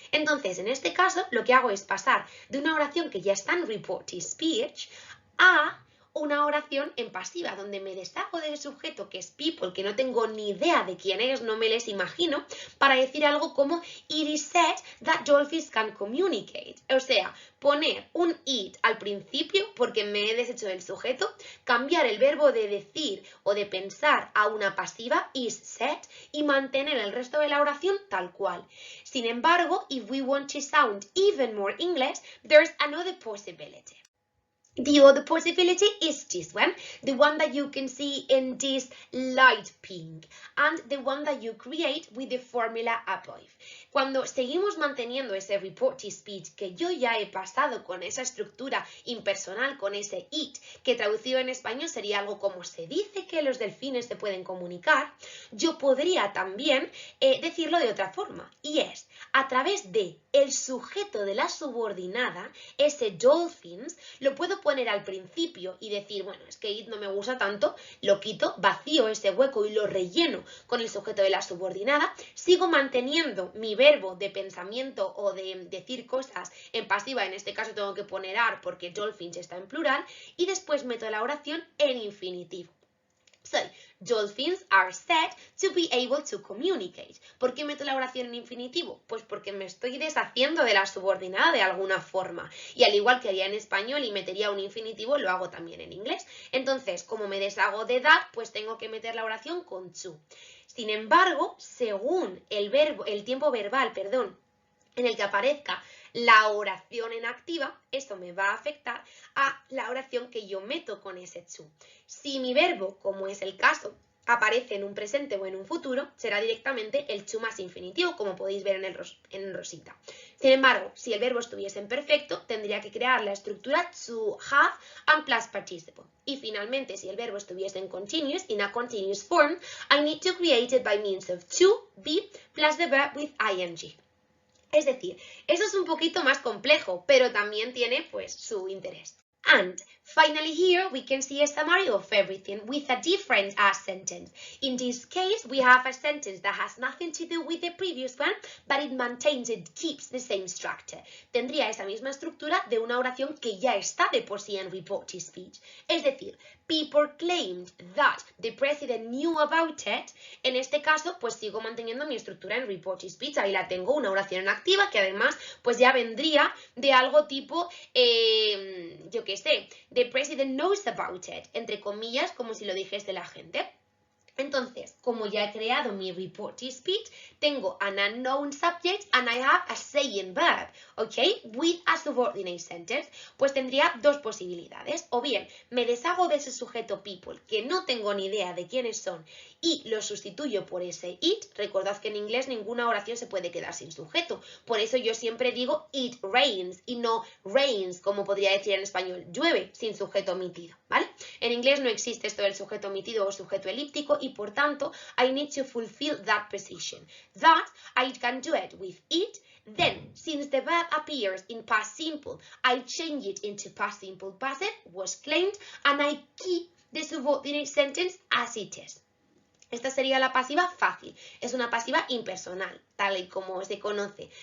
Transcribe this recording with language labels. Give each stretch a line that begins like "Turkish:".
Spanish: Entonces, en este caso, lo que hago es pasar de una oración que ya está en reported speech a una oración en pasiva, donde me deshago del sujeto que es people, que no tengo ni idea de quién es, no me les imagino, para decir algo como
English: it is said that dolphins can communicate.
Spanish: O sea, poner un it al principio porque me he deshecho del sujeto, cambiar el verbo de decir o de pensar a una pasiva,
English: is said,
Spanish: y mantener el resto de la oración tal cual. Sin embargo,
English: if we want to sound even more English, there's another possibility. The other possibility is this one, the one that you can see in this light pink, and the one that you create with the formula above.
Spanish: Cuando seguimos manteniendo ese reported speech que yo ya he pasado con esa estructura impersonal, con ese it, que traducido en español sería algo como se dice que los delfines se pueden comunicar, yo podría también decirlo de otra forma, y es a través de el sujeto de la subordinada, ese dolphins, lo puedo poner al principio y decir, bueno, es que it no me gusta tanto, lo quito, vacío ese hueco y lo relleno con el sujeto de la subordinada, sigo manteniendo mi verbo de pensamiento o de decir cosas en pasiva, en este caso tengo que poner are porque dolphins está en plural, y después meto la oración en infinitivo.
English: So, dolphins are said to be able to communicate.
Spanish: ¿Por qué meto la oración en infinitivo? Pues porque me estoy deshaciendo de la subordinada de alguna forma. Y al igual que haría en español y metería un infinitivo, lo hago también en inglés. Entonces, como me deshago de that, pues tengo que meter la oración con to. Sin embargo, según el tiempo verbal, en el que aparezca la oración en activa, esto me va a afectar a la oración que yo meto con ese to. Si mi verbo, como es el caso, aparece en un presente o en un futuro, será directamente el to más infinitivo, como podéis ver en rosita. Sin embargo, si el verbo estuviese en perfecto, tendría que crear la estructura
English: to have and plus participle.
Spanish: Y finalmente, si el verbo estuviese en continuous,
English: in a continuous form, I need to create it by means of to, be, plus the verb with ing.
Spanish: Es decir, eso es un poquito más complejo, pero también tiene pues su interés.
English: And finally here we can see a summary of everything with a different sentence. In this case we have a sentence that has nothing to do with the previous one, but it keeps the same structure.
Spanish: Tendría esa misma estructura de una oración que ya está de por sí en reported speech. Es decir,
English: people claimed that the president knew about it.
Spanish: En este caso pues sigo manteniendo mi estructura en reported speech. Ahí la tengo, una oración en activa que además pues ya vendría de algo tipo, yo qué sé,
English: the president knows about it,
Spanish: entre comillas, como si lo dijese la gente. Entonces, como ya he creado mi
English: reported speech,
Spanish: tengo
English: an unknown subject and I have a saying verb, ¿ok? With a subordinate sentence.
Spanish: Pues tendría dos posibilidades. O bien, me deshago de ese sujeto people, que no tengo ni idea de quiénes son, y lo sustituyo por ese it. Recordad que en inglés ninguna oración se puede quedar sin sujeto. Por eso yo siempre digo
English: it rains
Spanish: y no rains, como podría decir en español, llueve, sin sujeto omitido, ¿vale? En inglés no existe esto del sujeto omitido o sujeto elíptico y por tanto
English: I need to fulfill that position. That I can do it with it, Then, since the verb appears in past simple, I change it into past simple passive, was claimed, and I keep the subordinate sentence as it is.
Spanish: Esta sería la pasiva fácil, es una pasiva impersonal, tal y como se conoce.